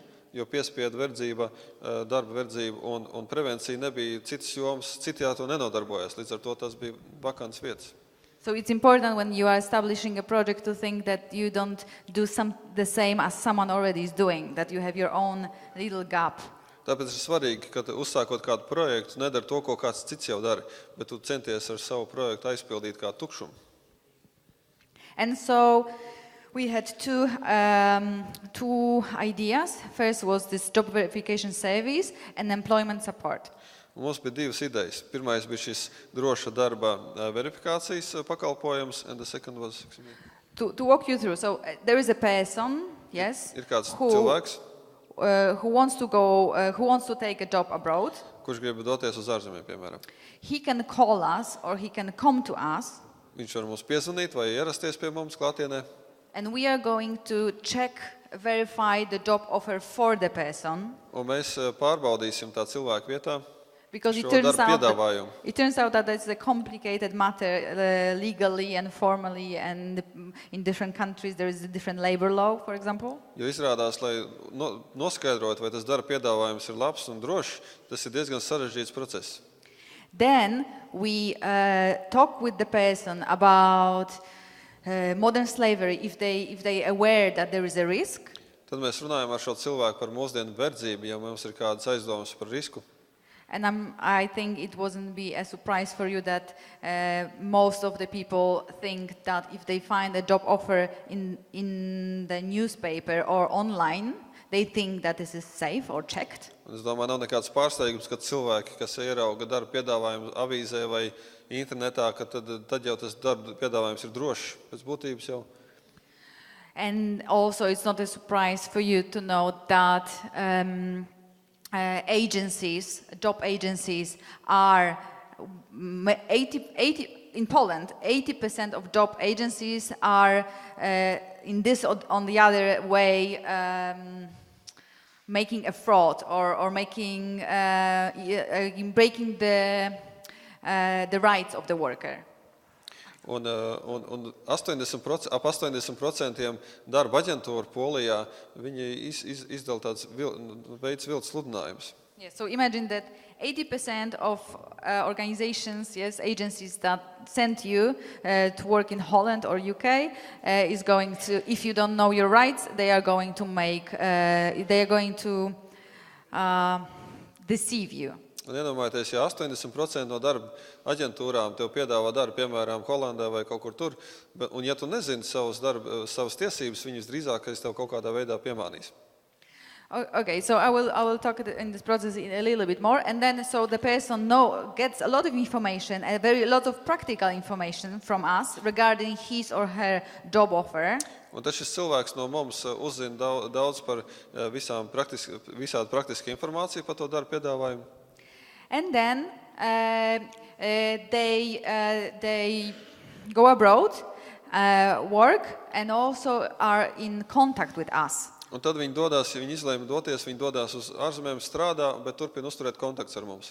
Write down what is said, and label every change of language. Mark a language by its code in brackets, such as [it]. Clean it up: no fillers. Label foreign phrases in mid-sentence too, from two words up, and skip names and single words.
[lv] Jo piespiedu verdzība, darba verdzība un prevencija nebija citas jomas, citi to nenodarbojas, līdz ar to tas bija vakants vietas. [en] So it's important when you are establishing a project to think that you don't do the same as someone already is doing, that you have your own little gap. [lv] Tāpēc ir svarīgi, ka uzsākot kādu projektu, nedara to, ko kāds cits jau dara, bet tu centies ar savu projektu aizpildīt kā tukšumu. [en] And so we had two ideas. First was this job verification service and employment support. [lv] Un mums bija divas idejas. Pirmais bija šis droša darba verifikācijas pakalpojums, [en] and the second was... To walk you through. So there is a person, yes, [lv] Ir kāds cilvēks, [en] who wants to go, who wants to take a job abroad. [lv] kurš grib doties uz ārzemēm, piemēram. [en] He can call us or he can come to us. [lv] Viņš var mums piezvanīt vai ierasties pie mums klātienē. [en] And we are going to check, verify the job offer for the person. [lv] Un mēs pārbaudīsim tā cilvēku vietā [en] Because [lv] šo darbu piedāvājumu. [en] it turns out that it's a complicated matter legally and formally, and in different countries there is a different labor law, for example. [lv] Jo izrādās, lai noskaidrotu, vai tas darba piedāvājums ir labs un drošs, tas ir diezgan sarežģīts process. [en] Then we talk with the person about modern slavery if they aware that there is a risk. [lv] Tad mēs runājam ar šo cilvēku par mūsdienu verdzību, ja mums ir kādas aizdomas par risku. [en] And I think it wasn't be a surprise for you that most of the people think that if they find a job offer in the newspaper or online, they think that this is safe or checked. [lv] Un es domāju, nav nekāds pārsteigums, ka cilvēki, kas ierauga darba piedāvājumu avīzē vai internetā, ka tad jau tas darba piedāvājums ir drošs pēc būtības jau. [en] And also it's not a surprise for you to know that job agencies are 80 in Poland, 80% of job agencies are in this or on the other way making a fraud or making breaking the rights of the worker. [lv] Un ap 80% darba aģentūra Polijā, viņi izdala tāds veids viltus sludinājumus. [en] Yes, so imagine that 80% of organizations, yes, agencies that send you to work in Holland or UK is going to, if you don't know your rights, they are going to deceive you. [lv] Un iedomājieties, ja 80% no darba aģentūrām tev piedāvā darbu, piemēram, Holandē vai kaut kur tur, un ja tu nezini savas tiesības, viņus drīzākais tev kaut kādā veidā piemānīs. [en] Okay, so I will talk in this process a little bit more, and then so the person gets a lot of information, a lot of practical information from us regarding his or her job offer. [lv] Un tas šis cilvēks no mums uzzina daudz par visādu praktisku informāciju par to darba piedāvājumu. [en] And then they go abroad, work, and also are in contact with us. [lv] Un tad viņi dodās, ja viņi izlēma doties, viņi dodās uz ārzemēm, strādā, bet turpina uzturēt kontakts ar mums.